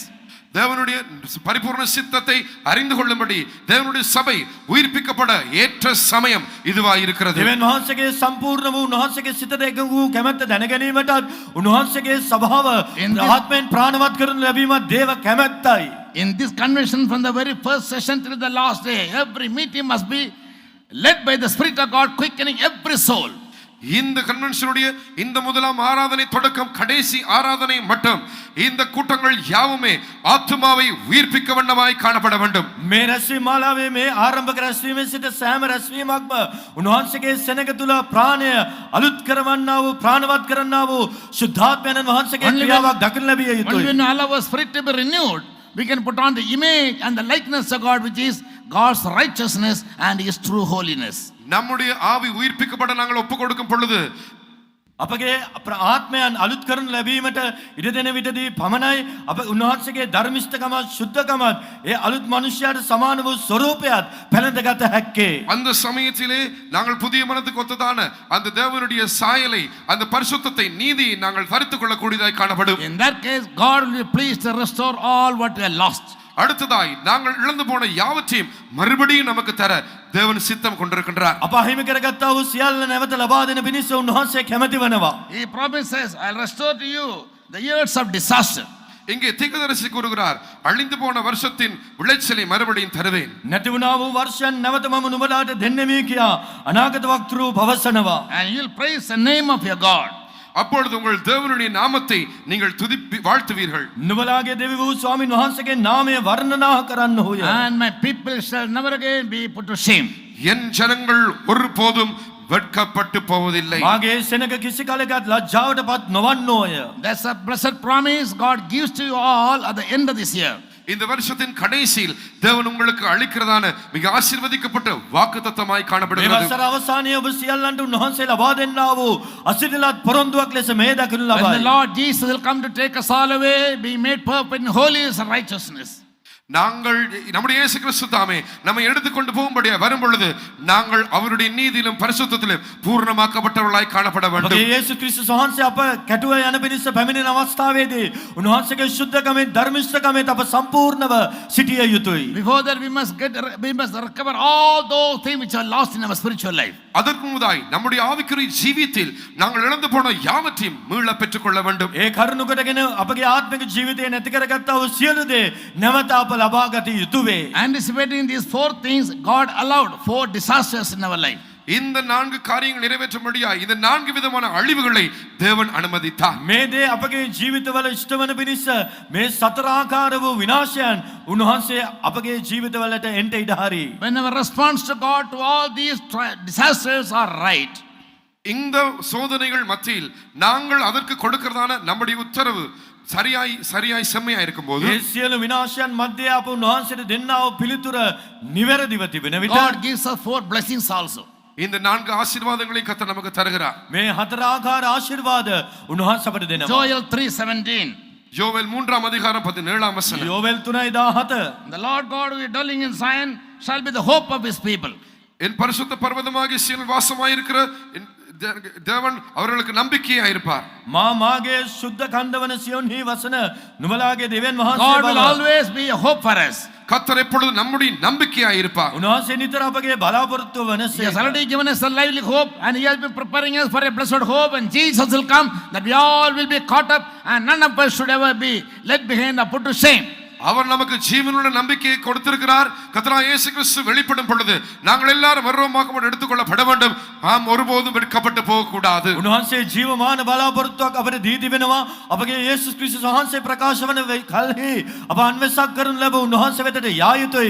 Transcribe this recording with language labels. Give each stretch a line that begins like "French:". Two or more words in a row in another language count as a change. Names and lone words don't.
Tamil: தேவனுடைய பரிபூர்ண சித்தத்தை அறிந்து கொள்ளும்படி தேவனுடைய சபை உயிர்ப்பிக்கப்பட ஏற்ற சமயம் இதுவாய் இருக்கிறது.
Sinhala: දෙවියන් වහන්සේගේ සම්පූර්ණ වූ උන්වහන්සේගේ සිතට එකඟ වූ කැමැත්ත දැනගැනීමටත් උන්වහන්සේගේ ස්වභාව ආත්මයෙන් ප්‍රාණවත් කරනු ලැබීමත් දේව කැමැත්තයි.
English: In this convention, from the very first session till the last day, every meeting must be led by the Spirit of God, quickening every soul.
Tamil: இந்த கன்வென்ஷனுடைய இந்த முதலாம் ஆராதனை தொடக்கம் கடைசி ஆராதனை மட்டும் இந்த கூட்டங்கள் யாவுமே ஆத்துமாவை உயிர்ப்பிக்க வண்ணமாய் காணப்பட வேண்டும்.
Sinhala: මේ රැස්වීම මාලාවේ මේ ආරම්භක රැස්වීමේ සිට සෑම රැස්වීමක්ම උන්වහන්සේගේ සෙනඟ තුල ප්‍රාණය අලුත් කරවන්නා වූ ප්‍රාණවත් කරන්නා වූ ශුද්ධාත්මයන් වහන්සේගේ ක්‍රියාවක් දකින්න ලැබිය
English: Only
Sinhala: යුතුයි.
English: when all our spirit to be renewed, we can put on the image and the likeness of God, which is God's righteousness and His true holiness.
Tamil: நம்முடைய ஆவி உயிர்ப்பிக்கப்பட நாங்கள் ஒப்பு கொடுக்கும் பொழுது
Sinhala: අපගේ ආත්මයන් අලුත් කරනු ලැබීමට ඉඩ දෙන විටදී පමණයි අප උන්වහන්සේගේ ධර්මිෂ්ඨකමත් ශුද්ධකමත් ඒ අලුත් මනුෂ්‍යයාට සමාන වූ ස්වරූපයත් පැලඳගත හැක්කේ.
Tamil: அந்த சமயத்திலே நாங்கள் புதிய மனதுக்கு ஒத்ததான அந்த தேவனுடைய சாயலை அந்த பரிசுத்தத்தை நீதி நாங்கள் தரித்துக் கொள்ளக்கூடியதாய் காணப்படும்.
English: In that case, God will be pleased to restore all what we have lost.
Tamil: அடுத்ததாய் நாங்கள் இழந்து போன யாவற்றையும் மறுபடியும் நமக்கு தர தேவன் சித்தம் கொண்டிருக்கின்றார்.
Sinhala: අප හිමි කරගත්තා වූ සියල්ල නැවත ලබා දෙන පිණිස උන්වහන්සේ කැමැති වෙනවා.
English: He promises, I'll restore to you the years of disaster.
Tamil: இங்கே தீர்க்கதரிசி கூறுகிறார் அழிந்து போன வருஷத்தின் விளைச்சலை மறுபடியும் தருவேன்.
Sinhala: නැති වුණා වූ වර්ෂයන් නැවත මම නුඹලාට දෙන්නෙමි කියා අනාගත වක්තෘ පවසනවා.
English: And you'll praise the name of your God.
Tamil: அப்பொழுது உங்கள் தேவனுடைய நாமத்தை நீங்கள் துதிப்பி வாழ்த்துவீர்கள்.
Sinhala: නුඹලාගේ දෙවි වූ ස්වාමින් වහන්සේගේ නාමය වර්ණනා කරන්නහුය.
English: And my people shall never again be put to shame.
Tamil: என் ஜனங்கள் ஒருபோதும் வெட்கப்பட்டு போவதில்லை.
Sinhala: මාගේ සෙනඟ කිසි කලෙකත් ලජ්ජාවටපත් නොවන්නෝය.
English: That's a blessed promise God gives to you all at the end of this year.
Tamil: இந்த வருஷத்தின் கடைசியில் தேவன் உங்களுக்கு அளிக்கிறதான மிக ஆசீர்வதிக்கப்பட்ட வாக்குத்தத்தமாய்
Sinhala: මේ
Tamil: காணப்படுகிறது.
Sinhala: වසර අවසානයේ ඔබ සියල්ලන්ට උන්වහන්සේ ලබා දෙන්නා වූ අසිරිලත් පොරොන්දුවක් ලෙස මේ දකිනු
English: When the
Sinhala: ලබයි.
English: Lord Jesus will come to take us all away, being made perfect in holiness and righteousness.
Tamil: நாங்கள் நம்முடைய இயேசு கிறிஸ்து தாமே நம்மை எடுத்துக்கொண்டு போகும்படியா வரும் பொழுது நாங்கள் அவருடைய நீதியிலும் பரிசுத்தத்திலும் பூர்ணமாக்கப்பட்டவர்களாய் காணப்பட வேண்டும்.
Sinhala: අපගේ යේසුස් ක්‍රිස්තුස් වහන්සේ අප කැටුව යන පිණිස පැමිණෙන අවස්ථාවේදී උන්වහන්සේගේ ශුද්ධකමෙන් ධර්මිෂ්ඨකමෙන් අප සම්පූර්ණව සිටිය යුතුයි.
English: Before that, we must recover all those things which are lost in our spiritual life.
Tamil: அதற்கு முதாய் நம்முடைய ஆவிக்குரிய ஜீவியத்தில் நாங்கள் இழந்து போன யாவற்றையும் மீள பெற்றுக்கொள்ள வேண்டும்.
Sinhala: ඒ කරුණ කොටගෙන අපගේ ආත්මික ජීවිතය නැති කරගත්තා වූ සියලු දේ නැවත අප ලබා ගත යුතු වේ.
English: Anticipating these 4 things, God allowed 4 disasters in our life.
Tamil: இந்த 4 காரியங்கள் நிறைவேற்றும்படியா இந்த 4 விதமான அழிவுகளை தேவன் அனுமதித்தார்.
Sinhala: මේ දේ අපගේ ජීවිතවල ඉෂ්ට වන පිණිස මේ සතර ආකාර වූ විනාශයන් උන්වහන්සේ අපගේ ජීවිතවලට එන්ට ඉඩ හරි.
English: When our response to God to all these disasters are right,
Tamil: இந்த சோதனைகள் மத்தியில் நாங்கள் அதற்கு கொடுக்கிறதான நம்முடைய உத்தரவு சரியாய் செம்மையா இருக்கும்போது
Sinhala: මේ සියලු විනාශයන් මැද්දේ අප උන්වහන්සේට දෙන්නා වූ පිළිතුර නිවැරදිව තිබෙන විට
English: God gives us 4 blessings also.
Tamil: இந்த 4 ஆசீர்வாதங்களை கர்த்தர் நமக்கு தருகிறார்.
Sinhala: මේ හතර ආකාර ආශිර්වාද උන්වහන්සේ අපට දෙනවා.
English: Joel 3:17.
Tamil: யோவேல் 3ஆம் அதிகாரம் 17ஆம் வசனம்.
Sinhala: යෝවෙල් 3:17.
English: The Lord God who is dwelling in Zion shall be the hope of His people.
Tamil: என் பரிசுத்த பர்வதமாகிய சீயோனில் வாசமாயிருக்கிற தேவன் அவர்களுக்கு நம்பிக்கையா இருப்பார்.
Sinhala: මාගේ සුද්ධ කන්දවන සියොන්හි වසන නුඹලාගේ දෙවියන්
English: God
Sinhala: වහන්සේ
English: will
Sinhala: බව.
English: always be a hope for us.
Tamil: கர்த்தர் எப்பொழுது நம்முடைய நம்பிக்கையா இருப்பார்.
Sinhala: උන්වහන්සේ නිතර අපගේ බලාපොරොත්තු
English: He has
Sinhala: වනසේ.
English: already given us a lively hope, and He has been preparing us for a blessed hope, and Jesus will come, that we all will be caught up, and none of us should ever be left behind or put to shame.
Tamil: அவர் நமக்கு ஜீவனுள்ள நம்பிக்கையை கொடுத்திருக்கிறார். கர்த்தராகிய இயேசு கிறிஸ்து வெளிப்படும் பொழுது நாங்கள் எல்லாரும் மறுரூபமாக்கப்பட்டு எடுத்துக்கொள்ளப்பட வேண்டும். நாம் ஒருபோதும் வெட்கப்பட்டு போக கூடாது.
Sinhala: උන්වහන්සේ ජීවමාන බලාපොරොත්තුවක් අපට දී තිබෙනවා. අපගේ යේසුස් ක්‍රිස්තුස් වහන්සේ ප්‍රකාශ වන කල්හි අප අන්වේෂක් කරනු ලැබ උන්වහන්සේ වෙතට යා යුතුයි.